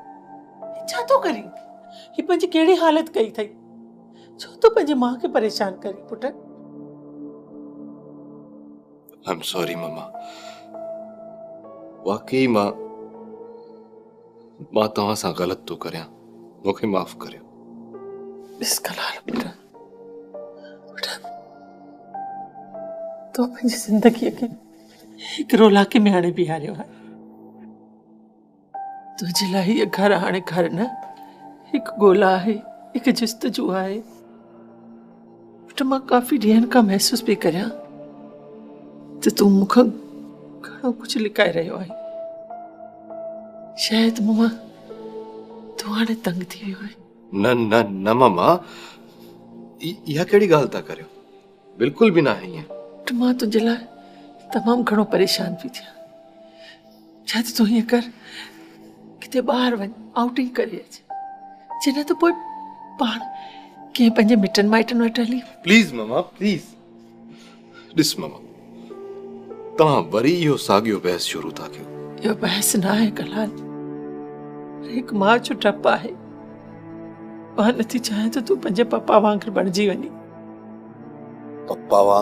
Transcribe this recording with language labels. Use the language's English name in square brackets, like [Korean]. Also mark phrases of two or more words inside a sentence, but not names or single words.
[Sindhi] छा तो करी? ही पंहिंजी कहिड़ी हालत कई थई? छो तो पंहिंजी मां खे परेशान करी पुट? [English] I'm sorry [Sindhi] मम्मा, वाकई मां तव्हां सां ग़लति तो करियां, मूंखे माफ़ करियो। इस कलाल पुट, तो पंहिंजी ज़िंदगीअ खे हिकु रोलाके में हाणे बीहारियो आहे। तुंहिंजे लाइ हीअ घर हाणे घर न, हिकु ॻोल्हा आहे, हिकु जिस्तजू आहे। पुट मां काफ़ी ॾींहंनि खां महसूस पई करियां त तूं मूंखां घणो कुझु लिकाए रहियो आहे। शायदि मूं मां तूं हाणे तंग थी वियो आहे। न न न मम्मा, इहा कहिड़ी ॻाल्हि था करियो? [Urdu] बिल्कुल भी ना है ये। [Sindhi] तो मां तुझे लाइ तमामु घणो परेशान पई थियां। छा तूं हीअं कर, किथे ॿाहिरि वञ, आउटिंग करे अच, जॾहिं त पोइ पाण कंहिं पंहिंजे मिटनि माइटनि वटि हली। प्लीज मम्मा प्लीज। ॾिस मम्मा, तव्हां वरी इहो साॻियो बहस शुरू था कयो। इहो बहस न आहे कलाल, हिकु मां जो डपु आहे। मां नथी चाहियां त तूं पंहिंजे पप्पा वांगुरु बणिजी वञी।